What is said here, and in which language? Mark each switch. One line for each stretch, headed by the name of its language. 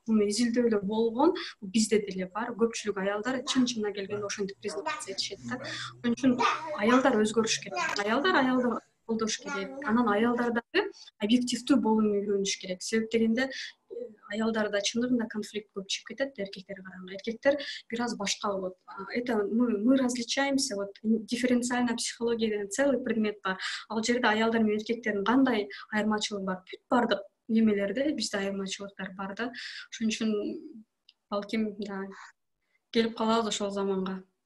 Kyrgyz: Муну изилдөөлөр болгон, бизде деле бар. Көпчүлүк аялдар чын-чынына келгенде ошентип презентация этишет да. Ошон үчүн аялдар өзгөрүш керек. Аялдар колдош керек. Анан аялдар дагы объективдүү болууну үйрөнүш керек. Себеп дегенде аялдарда чындыгында конфликт көп чыгып кетет эркектерге караганда. Эркектер бир аз башка болот.
Russian: Это мы различаемся.
Kyrgyz: Вот дифференциальная психология деген целый предмет бар. Ал жерде аялдар менен эркектердин кандай айырмачылыгы бар? Бүт бардык немелерде бизде айырмачылыктар бар да. Ошон үчүн балким да келип калабыз ошол заманга.